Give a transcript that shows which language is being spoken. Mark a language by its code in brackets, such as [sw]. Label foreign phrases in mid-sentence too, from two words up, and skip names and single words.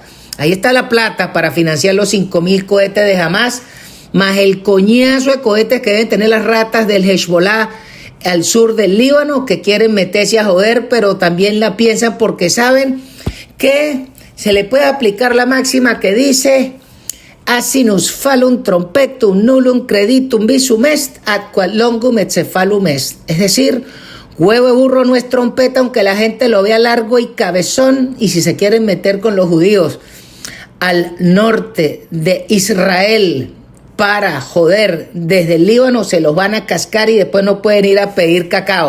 [es] Ahí está la plata para financiar los 5.000 cohetes de Hamas, más el coñazo de cohetes que deben tener las ratas del Hezbollah al sur del Líbano, que quieren meterse a joder, pero también la piensan porque saben que se le puede aplicar la máxima que dice: [la] asinus falum trompetum nullum creditum visum est, ad quod longum encephalum est. [es] Es decir, huevo de burro no es trompeta, aunque la gente lo vea largo y cabezón. Y si se quieren meter con los judíos al norte de Israel para joder desde el Líbano, se los van a cascar y después no pueden ir a pedir cacao.